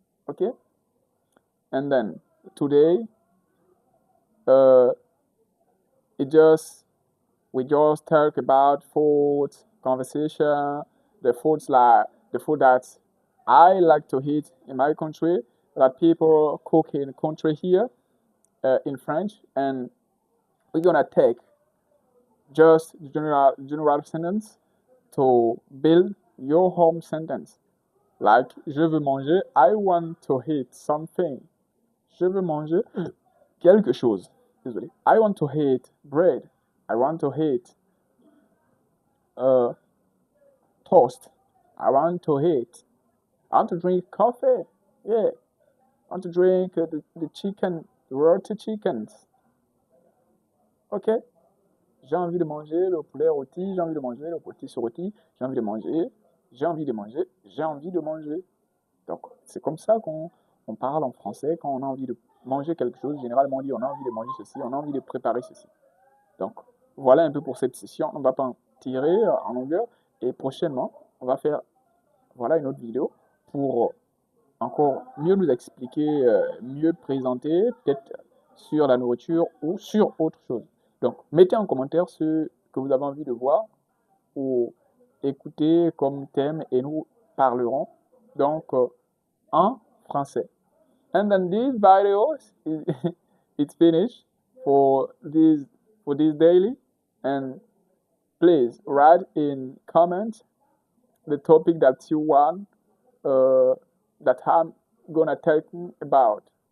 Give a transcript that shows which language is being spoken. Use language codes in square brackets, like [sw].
[en] Okay, and then today uh, it just we just talk about food conversation, the food that I like to eat in my country, that people cook in the country here in French, and we're gonna take just general sentence to build your home sentence. Like, [fr] je veux manger, [en] I want to eat something. [fr] Je veux manger quelque chose. [en] Désolé. I want to eat bread. I want to eat uh, toast. I want to eat. I want to drink coffee. Yeah. I want to drink the chicken, the roti chickens. Ok? [fr] J'ai envie de manger le poulet rôti, j'ai envie de manger le potiche rôti, j'ai envie de manger, j'ai envie de manger, j'ai envie de manger. Donc, c'est comme ça qu'on parle en français quand on a envie de manger quelque chose. Généralement, on dit on a envie de manger ceci, on a envie de préparer ceci. Donc, voilà un peu pour cette session. On ne va pas en tirer en longueur. Et prochainement, on va faire voilà une autre vidéo pour encore mieux nous expliquer, mieux présenter, peut-être sur la nourriture ou sur autre chose. Donc, mettez en commentaire ce que vous avez envie de voir ou écouter comme thème et nous parlerons donc en français. [en] And then this video it's finished for this daily. And please write in comment the topic that you want that I'm gonna talk about.